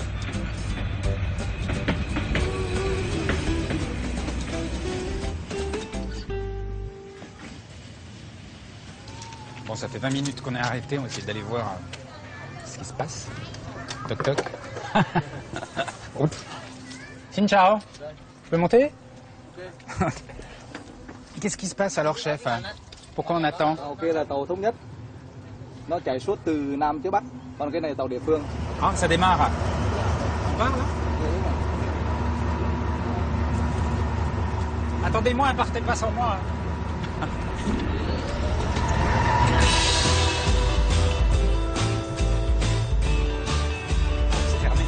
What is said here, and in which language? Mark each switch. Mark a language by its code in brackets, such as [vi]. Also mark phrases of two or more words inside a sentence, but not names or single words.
[fr] Bon, ça fait 20 minutes qu'on est arrêté, on va essayer d'aller voir ce qui se passe. Toc toc. Oups. [vi] Xin chào. [fr] Je peux monter? Qu'est-ce qui se passe alors, chef? Pourquoi on attend? [vi] Kia là tàu thống nhất. Nó chạy suốt từ Nam tới Bắc. Còn cái này tàu địa phương. [fr] Ah, ça démarre. On part là? Attendez-moi, ne partez pas sans moi. C'est fermé.